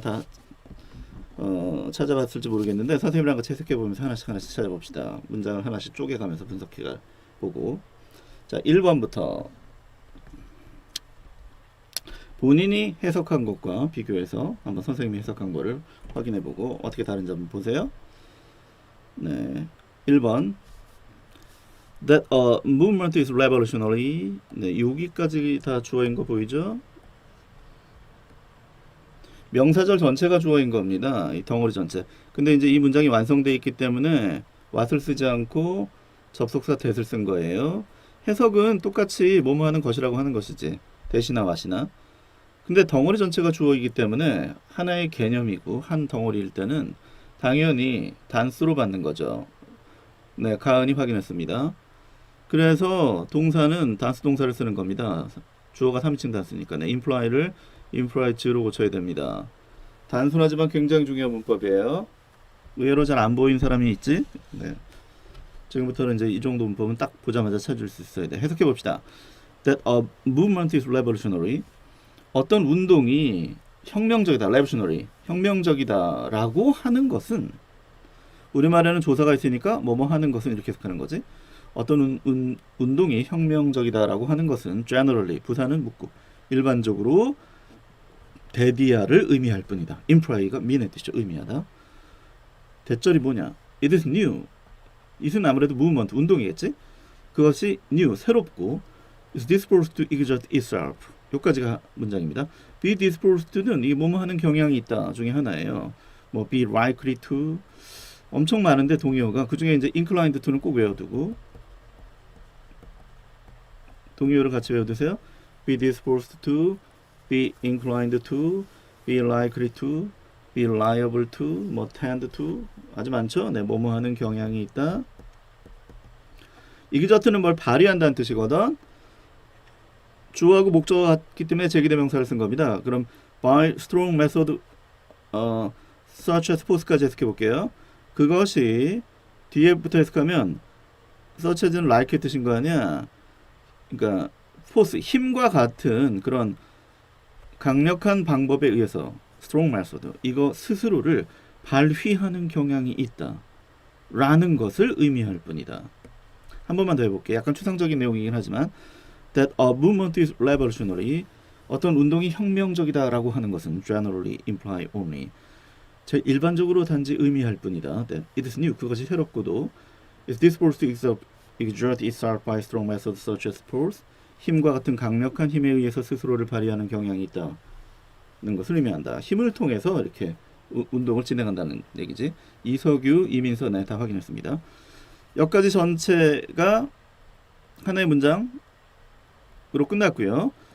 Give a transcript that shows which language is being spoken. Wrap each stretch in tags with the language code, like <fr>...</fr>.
<ko>다 찾아봤을지 모르겠는데 선생님이랑 같이 해석해보면서 하나씩 찾아봅시다. 문장을 하나씩 쪼개가면서 분석해 보고. 자, 1번부터 본인이 해석한 것과 비교해서 한번 선생님이 해석한 거를 확인해보고 어떻게 다른지 한번 보세요. 네, 1번</ko> <en>That a movement is revolutionary.</en> <ko>네, 여기까지 다 주어인 거 보이죠? 명사절 전체가 주어인 겁니다. 이 덩어리 전체. 근데 이제 이 문장이 완성되어 있기 때문에 what을 쓰지 않고 접속사 that을 쓴 거예요. 해석은 똑같이 뭐뭐 하는 것이라고 하는 것이지. that이나 what이나. 근데 덩어리 전체가 주어이기 때문에 하나의 개념이고 한 덩어리일 때는 당연히 단수로 받는 거죠. 네, 가은이 확인했습니다. 그래서 동사는 단수 동사를 쓰는 겁니다. 주어가 3인칭 단수니까. 네, imply를 imply to로 고쳐야 됩니다. 단순하지만 굉장히 중요한 문법이에요. 의외로 잘 안 보이는 사람이 있지? 네. 지금부터는 이제 이 정도 문법은 딱 보자마자 찾을 수 있어야 돼. 해석해 봅시다.</ko> <en>That a movement is revolutionary.</en> <ko>어떤 운동이 혁명적이다, revolutionary, 혁명적이다라고 하는 것은 우리말에는 조사가 있으니까 뭐뭐 하는 것은 이렇게 해석하는 거지. 어떤 운동이 혁명적이다라고 하는 것은 generally, 부사는 묻고 일반적으로 대디아를 의미할 뿐이다. imply가 mean의 뜻이죠. 의미하다. 대절이 뭐냐?</ko> <en>It is new.</en> <ko>it은 아무래도 movement, 운동이겠지? 그것이</ko> <en>new,</en> <ko>새롭고</ko> <en>is disposed to exert itself.</en> <ko>여기까지가 문장입니다. be disposed to는 이 뭐뭐 하는 경향이 있다 중에 하나예요. 뭐 be likely to 엄청 많은데 동의어가 그 중에 이제 inclined to는 꼭 외워두고 동의어를 같이 외워두세요.</ko> <en>be disposed to, be inclined to, be likely to, be liable to, 뭐 tend to 아주 많죠.</en> <ko>네, 뭐뭐 하는 경향이 있다. exert는 뭘 발휘한다는 뜻이거든. 주어하고 목적어가 같기 때문에 제기대명사를 쓴 겁니다. 그럼</ko> <en>by strong method such as force</en> <ko>까지 해석해 볼게요. 그것이 뒤에부터 해석하면 such as는 like의 뜻인 거 아니야. 그러니까 force, 힘과 같은 그런 강력한 방법에 의해서 strong method, 이거 스스로를 발휘하는 경향이 있다 라는 것을 의미할 뿐이다. 한 번만 더 해볼게요. 약간 추상적인 내용이긴 하지만</ko> <en>That a movement is revolutionary.</en> <ko>어떤 운동이 혁명적이다라고 하는 것은</ko> <en>generally, imply only.</en> <ko>일반적으로 단지 의미할 뿐이다.</ko> <en>That it is new.</en> <ko>그것이 새롭고도</ko> <en>is disposed to exert itself by strong methods such as force.</en> <ko>힘과 같은 강력한 힘에 의해서 스스로를 발휘하는 경향이 있다는 것을 의미한다. 힘을 통해서 이렇게 운동을 진행한다는 얘기지. 이석유, 이민서 네, 다 확인했습니다. 여기까지 전체가 하나의 문장 으로 끝났고요.</ko>